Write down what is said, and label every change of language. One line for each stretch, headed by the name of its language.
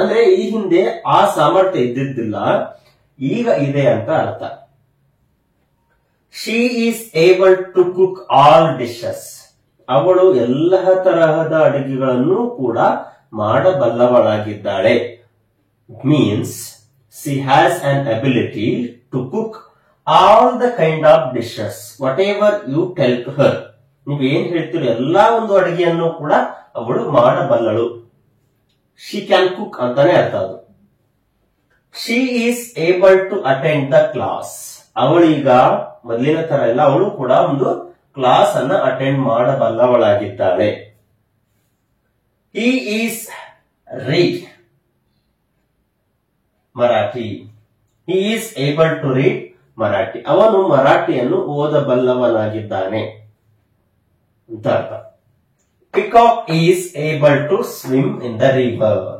Kannada: ಅಂದ್ರೆ ಈ ಹಿಂದೆ ಆ ಸಾಮರ್ಥ್ಯ ಇದ್ದಿದ್ದಿಲ್ಲ, ಈಗ ಇದೆ ಅಂತ ಅರ್ಥ.
English: She is able to cook all dishes.
Kannada: ಅವಳು ಎಲ್ಲ ತರಹದ ಅಡುಗೆಗಳನ್ನು ಕೂಡ ಮಾಡಬಲ್ಲವಳಾಗಿದ್ದಾಳೆ. Means
English: she has an ability to cook all the kind of dishes whatever you tell to her.
Kannada: ನೀವೇನ್ ಹೇಳ್ತೀರೋ ಎಲ್ಲಾ ಒಂದು ಅಡುಗೆಯನ್ನು ಕೂಡ ಅವಳು ಮಾಡಬಲ್ಲಳು.
English: she can cook
Kannada: ಅಂತಾನೆ ಅರ್ಥ ಅದು.
English: she is able to attend the class.
Kannada: ಅವಳೀಗ ಮೊದಲಿನ ತರ ಇಲ್ಲ, ಅವಳು ಕೂಡ ಒಂದು ಕ್ಲಾಸ್ ಅನ್ನ attend ಮಾಡಬಲ್ಲವಳಾಗಿದ್ದಾಳೆ.
English: he is read Marathi. he is able to read Marathi.
Kannada: ಅವನು ಮರಾಠಿಯನ್ನು ಓದಬಲ್ಲವನಾಗಿದ್ದಾನೆ ಅಂತ ಅರ್ಥ.
English: peacock is able to swim in the river.